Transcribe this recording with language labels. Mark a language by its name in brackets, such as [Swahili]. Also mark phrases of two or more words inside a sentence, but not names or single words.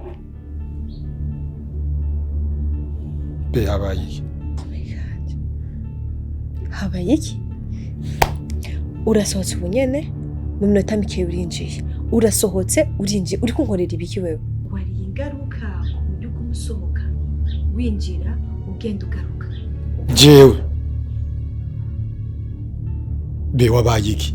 [Rundi] Be habaye iki? [English] Oh my God. [Rundi] Habaye iki? Urasohotse ubu nyene, mu minota mike urinjiye. Urasohotse urinjiye, uri kunkorera ibiki wewe? Wari ingaruka ku buryo kumusohoka, winjira, ugenda ugaruka. Jewe be wabaye iki?